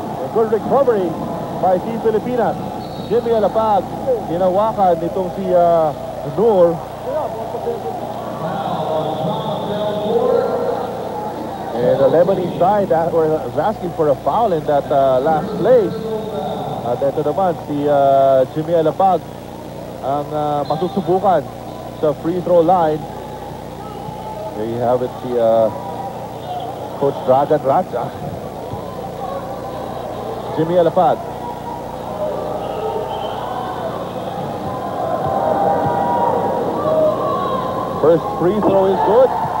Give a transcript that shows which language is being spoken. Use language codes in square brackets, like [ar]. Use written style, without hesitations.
[en] A good recovery by Team Pilipinas. Jimmy Alapag. [tl] Hinawakan nitong si Noor. [en] And the Lebanese side was asking for a foul in that last play. [tl] At ito naman, si Jimmy Alapag ang masusubukan sa free throw line. [en] There you have it, si Coach Dragan Raja. Jimmy Alapag. First free throw is good.